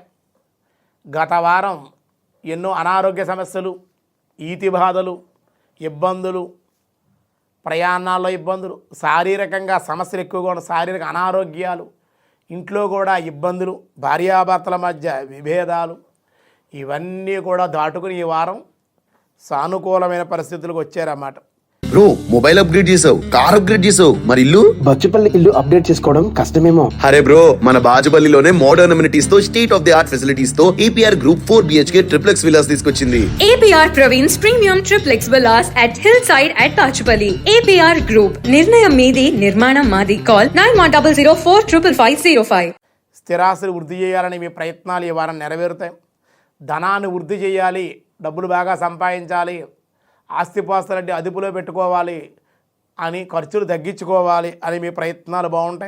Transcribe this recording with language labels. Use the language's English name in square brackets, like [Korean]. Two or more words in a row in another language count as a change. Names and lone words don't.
[Telugu] గత వారం ఎన్నో అనారోగ్య సమస్యలు, ఈతి బాధలు, ఇబ్బందులు, ప్రయాణాల్లో ఇబ్బందులు, శారీరకంగా సమస్యలు ఎక్కువగా ఉన్న శారీరక అనారోగ్యాలు, ఇంట్లో కూడా ఇబ్బందులు, భార్యాభర్తల మధ్య విభేదాలు, ఇవన్నీ కూడా దాటుకుని ఈ వారం సానుకూలమైన పరిస్థితులకు వచ్చారన్నమాట. బ్రో [English] mobile upgrade [Telugu] చేసావు, [English] car upgrade [Telugu] చేసావు, మరి ఇల్లు? బచ్చుపల్లి ఇల్లు అప్డేట్ చేసుకోవడం కష్టమేమో. అరే బ్రో, మన బాజుపల్లిలోనే [English] modern amenities [Telugu] తో [English] state of the art facilities [Telugu] తో APR Group [English] 4 BHK triplex villas [Telugu] తీసుకొచ్చింది. [English] APR Praveen's Premium Triplex Villas at Hillside at Pachupalli. [Telugu] APR Group, నిర్ణయం మీది, నిర్మాణం మాది. కాల్ 9100455505. స్థిరాస్తులు వృద్ధి చేయాలని మీ ప్రయత్నాలు ఈ వారం నెరవేరుతాయి. ధనాన్ని వృద్ధి చేయాలి, డబ్బులు బాగా సంపాదించాలి, ఆస్తిపాస్తులంటే అదుపులో పెట్టుకోవాలి అని, ఖర్చులు తగ్గించుకోవాలి అని మీ ప్రయత్నాలు బాగుంటాయి.